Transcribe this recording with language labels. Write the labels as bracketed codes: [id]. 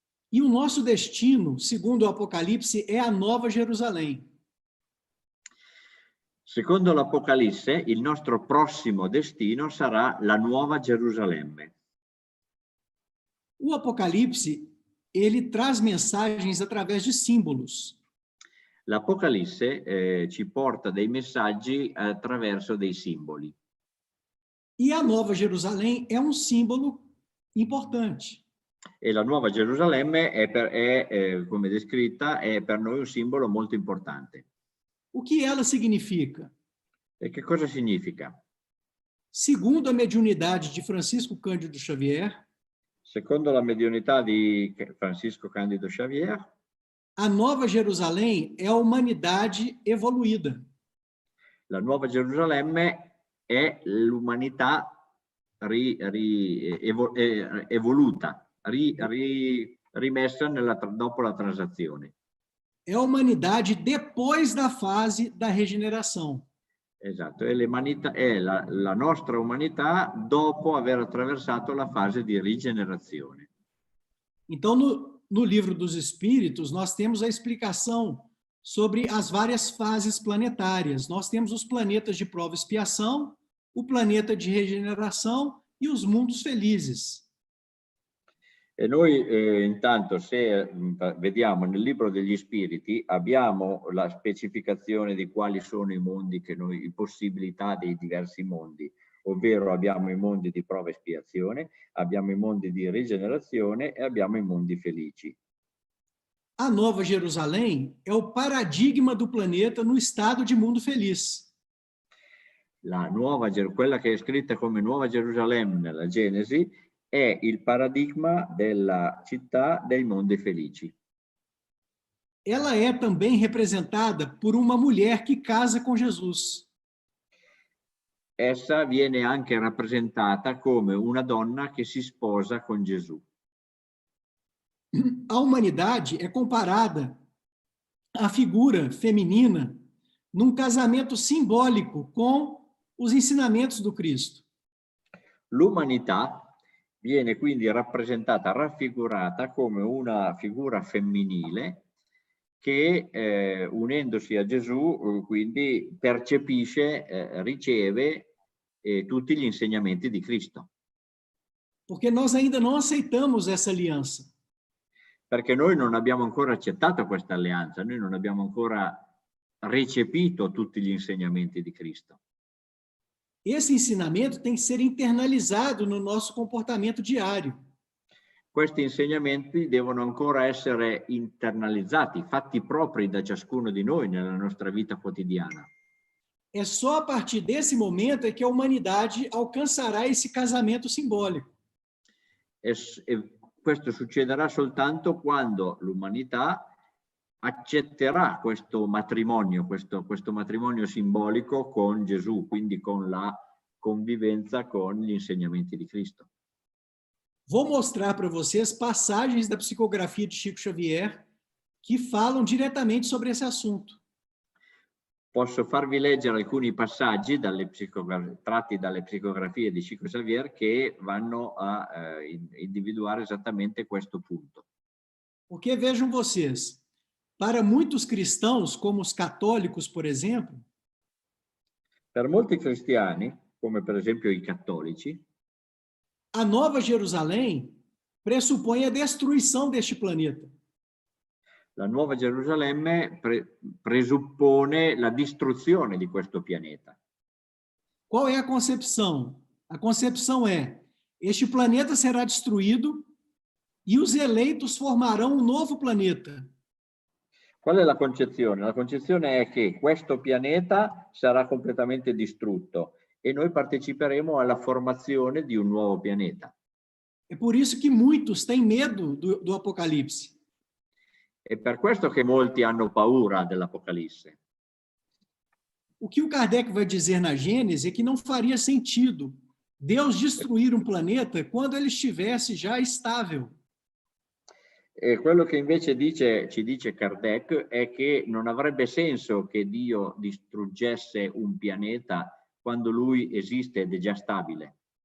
[pt] E o nosso destino, segundo o Apocalipse, é a Nova Jerusalém. [it] Secondo l'Apocalisse, il nostro prossimo destino sarà la Nuova Gerusalemme. [pt] O Apocalipse, ele traz mensagens através de símbolos. [it] L'Apocalisse ci porta dei messaggi attraverso dei simboli. [pt] E a Nova Jerusalém é um símbolo importante. [it] E la Nuova Gerusalemme come descritta, è per noi un simbolo molto importante. [pt] O que ela significa? [it] E che cosa significa? [pt] Segundo a mediunidade de Francisco Cândido Xavier, [it] Secondo la mediunità di Francisco Candido Xavier, [pt] a Nova Jerusalém é a humanidade evoluída. [it] la Nuova Gerusalemme è l'umanità evoluta, rimessa dopo la transazione. [pt] É a humanidade depois da fase da regeneração. [it] Esatto, è la nostra umanità dopo aver attraversato la fase di rigenerazione. [pt] Então, no Livro dos Espíritos, nós temos a explicação sobre as várias fases planetárias. Nós temos os planetas de prova e expiação, o planeta de regeneração e os mundos felizes. [it] E noi intanto, se vediamo nel libro degli spiriti, abbiamo la specificazione di quali sono i mondi le possibilità dei diversi mondi, ovvero abbiamo i mondi di prova e espiazione, abbiamo i mondi di rigenerazione e abbiamo i mondi felici. [pt] A Nova Jerusalém é o paradigma do planeta no estado de mundo feliz. [it] Quella che è scritta come Nuova Gerusalemme nella Genesi è il paradigma della città dei mondi felici. [pt] Ela é também representada por uma mulher que casa com Jesus. [it] Essa viene anche rappresentata come una donna che si sposa con Gesù. [pt] A humanidade é comparada à figura feminina num casamento simbólico com os ensinamentos do Cristo. [it] L'umanità viene quindi rappresentata, raffigurata come una figura femminile che unendosi a Gesù quindi percepisce, riceve tutti gli insegnamenti di Cristo. [pt] Porque nós ainda não aceitamos essa aliança. [it] Perché noi non abbiamo ancora accettato questa alleanza, noi non abbiamo ancora recepito tutti gli insegnamenti di Cristo. [pt] Esse ensinamento tem que ser internalizado no nosso comportamento diário. [it] Questi insegnamenti devono ancora essere internalizzati, fatti propri da ciascuno di noi nella nostra vita quotidiana. [pt] É só a partir desse momento é que a humanidade alcançará esse casamento simbólico. [it] E questo succederà soltanto quando l'umanità accetterà questo matrimonio simbolico con Gesù, quindi con la convivenza con gli insegnamenti di Cristo. [pt] Vou mostrar para vocês passagens da psicografia de Chico Xavier que falam diretamente sobre esse assunto. [it] Posso farvi leggere alcuni passaggi tratti dalle psicografie di Chico Xavier che vanno a individuare esattamente questo punto. [pt] Porque vejam vocês, para muitos cristãos, como os católicos, por exemplo, [it] per molti cristiani, come per esempio i cattolici, [pt] a Nova Jerusalém pressupõe a destruição deste planeta. [it] La Nuova Gerusalemme presuppone la distruzione di questo pianeta. [pt] Qual é a concepção? A concepção é: este planeta será destruído e os eleitos formarão um novo planeta. [it] Qual è la concezione? La concezione è che questo pianeta sarà completamente distrutto e noi parteciperemo alla formazione di un nuovo pianeta. [pt] É por isso que muitos têm medo do Apocalipse. [it] È per questo che molti hanno paura dell'Apocalisse. [pt] O que o Kardec vai dizer na Gênese é que não faria sentido Deus destruir um planeta quando ele estivesse já estável. [it] E quello che invece ci dice Kardec è che non avrebbe senso che Dio distruggesse un pianeta quando lui esiste ed è già stabile.